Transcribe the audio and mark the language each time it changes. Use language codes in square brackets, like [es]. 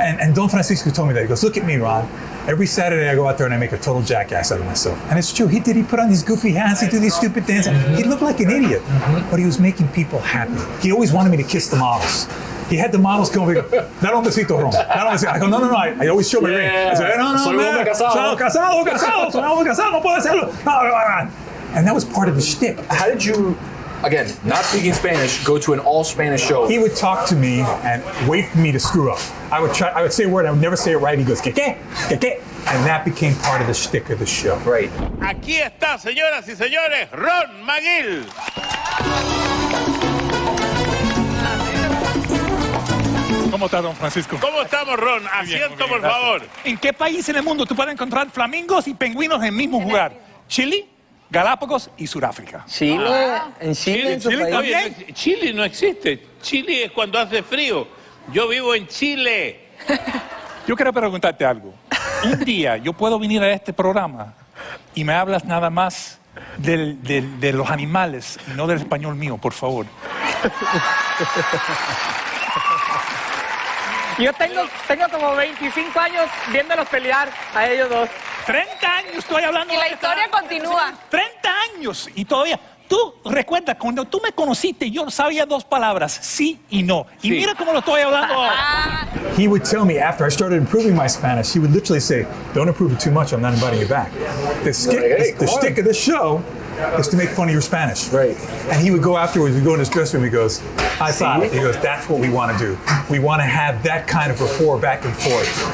[en] And Don Francisco told me that. He goes, look at me, Ron. Every Saturday I go out there and I make a total jackass out of myself. And it's true. He put on these goofy hats. He'd do these stupid dances. He looked like an idiot. But he was making people happy. He always wanted me to kiss the models. He had the models go, dar un besito, Ron. I go, no. I always show my ring. I say, no, [es] Soy [en] man. [es] hombre casado. Soy hombre casado, no puedo hacerlo. No. [en] And that was part of the shtick. How did you, again, not speaking Spanish, go to an all-Spanish show? He would talk to me and wait for me to screw up. I would say a word, I would never say it right. He goes, ¿qué? And that became part of the shtick of the show. Right. [es] Aquí está, señoras y señores, Ron Magill. ¿Cómo está, don Francisco? ¿Cómo estamos, Ron? Asiento, por favor. ¿En qué país en el mundo tú puedes encontrar flamingos y pingüinos en el mismo lugar? Chile, Galápagos y Sudáfrica. Chile, en Chile, Oye, Chile no existe. Chile es cuando hace frío. Yo vivo en Chile. Yo quiero preguntarte algo. Un día yo puedo venir a este programa y me hablas nada más de los animales y no del español mío, por favor. Yo tengo como 25 años viéndolos pelear a ellos dos. 30 años estoy hablando. Y la historia continúa. 30 años y todavía. Tú recuerdas, cuando tú me conociste, yo sabía 2 palabras, sí y no. Y mira cómo lo estoy hablando ahora. [en] He would tell me after I started improving my Spanish, he would literally say, don't improve it too much, I'm not inviting you back. The shtick of the show is to make fun of your Spanish. Right. And he would go afterwards, we'd go in his dressing room, he goes, I thought, he goes, that's what we want to do. We want to have that kind of rapport back and forth.